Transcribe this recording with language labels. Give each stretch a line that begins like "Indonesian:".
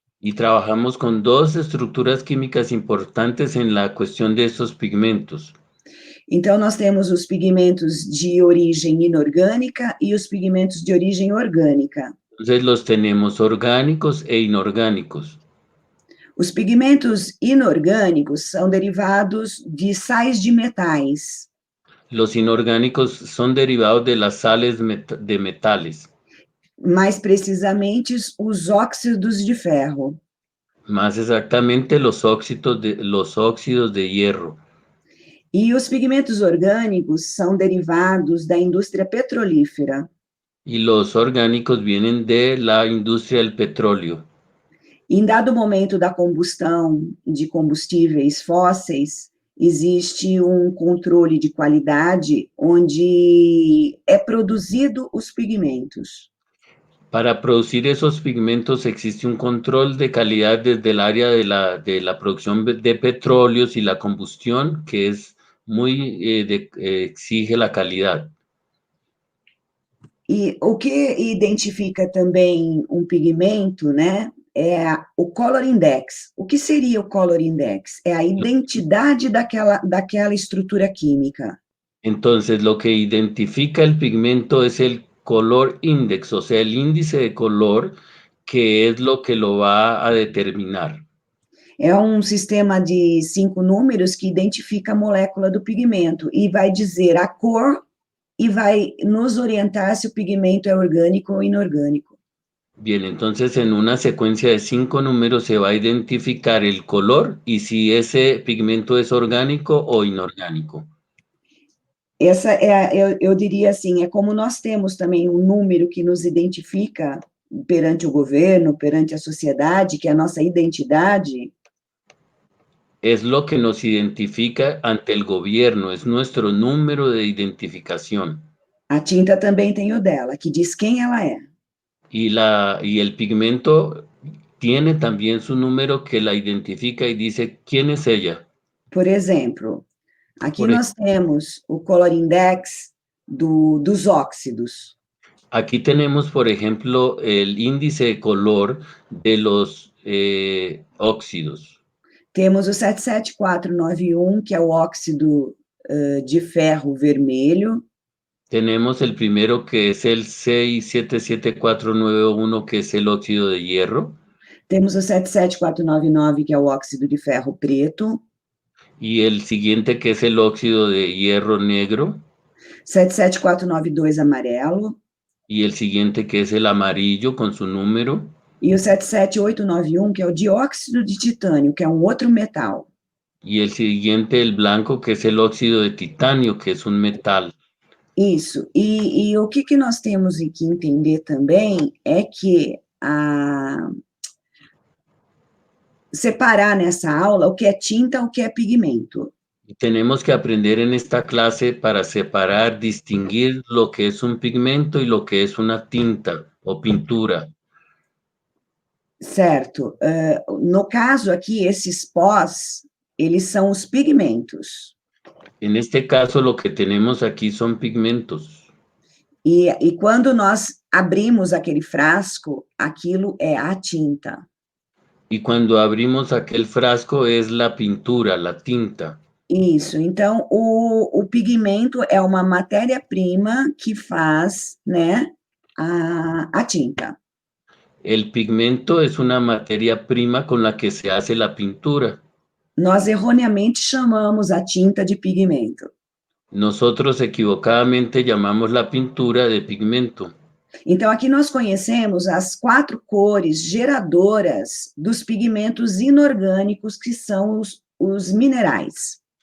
Spanish: Y trabajamos con dos estructuras químicas importantes en la cuestión de estos pigmentos.
Portuguese: Então, nós temos os pigmentos de origem inorgânica e os pigmentos de origem orgânica.
Spanish: Entonces los tenemos orgánicos e inorgánicos.
Portuguese: Os pigmentos inorgânicos são derivados de sais de metais.
Spanish: Los inorgánicos son derivados de las sales de metales.
Portuguese: Mais precisamente, os óxidos de ferro.
Spanish: Más exactamente, los óxidos de hierro.
Portuguese: E os pigmentos orgânicos são derivados da indústria petrolífera.
Spanish: Y los orgánicos vienen de la industria del petróleo.
Portuguese: Em dado momento da combustão de combustíveis fósseis, existe um controle de qualidade onde é produzido os pigmentos.
Spanish: Para producir esos pigmentos existe un control de calidad desde el área de la producción de petróleos y la combustión, que es muy, exige la calidad.
Portuguese: E o que identifica também um pigmento, né, é o color index. O que seria o color index? É a identidade daquela estrutura química.
Spanish: Entonces, lo que identifica el pigmento es el color index, o sea, el índice de color, que es lo que lo va a determinar.
Portuguese: É um sistema de 5 números que identifica a molécula do pigmento e vai dizer a cor e vai nos orientar se o pigmento é orgânico ou inorgânico.
Spanish: Bien, entonces en una secuencia de 5 números se va a identificar el color y si ese pigmento es orgánico o inorgánico.
Portuguese: Essa eu diria assim, é como nós temos também um número que nos identifica perante o governo, perante a sociedade, que é a nossa identidade.
Spanish: Es lo que nos identifica ante el gobierno, es nuestro número de identificación.
Portuguese: A tinta também tem o dela, que diz quem ela é.
Spanish: Y el pigmento tiene también su número que la identifica y dice quién es ella.
Portuguese: Por exemplo, aqui nós temos o color index dos óxidos.
Spanish: Aquí tenemos, por ejemplo, el índice de color de los óxidos.
Portuguese: Temos o 77491, que é o óxido de ferro vermelho.
Spanish: Tenemos el primero, que es el 677491, que es el óxido de hierro.
Portuguese: Temos o 77499, que é o óxido de ferro preto.
Spanish: Y el siguiente, que es el óxido de hierro negro.
Portuguese: 77492, amarelo.
Spanish: Y el siguiente, que es el amarillo con su número.
Portuguese: E o 77891, que é o dióxido de titânio, que é um outro metal.
Spanish: Y el siguiente, el blanco, que es el óxido de titanio, que es un metal.
Portuguese: Isso. E o que nós temos que entender também é que separar nessa aula o que é tinta, o que é pigmento.
Spanish: Tenemos que aprender en esta clase para separar, distinguir lo que es un pigmento y lo que es una tinta o pintura.
Portuguese: Certo. No caso aqui, esses pós, eles são os pigmentos.
Spanish: En este caso, lo que tenemos aquí son pigmentos.
Portuguese: E quando nós abrimos aquele frasco, aquilo é a tinta.
Spanish: Y cuando abrimos aquel frasco es la pintura, la tinta.
Portuguese: Isso. Então, o pigmento é uma matéria-prima que faz, né, a tinta.
Spanish: El pigmento es una materia prima con la que se hace la pintura.
Portuguese: Nós erroneamente chamamos a tinta de pigmento.
Spanish: Nosotros equivocadamente llamamos la pintura de pigmento.
Portuguese: Então, aqui nós conhecemos as 4 cores geradoras dos pigmentos inorgânicos, que são os minerais.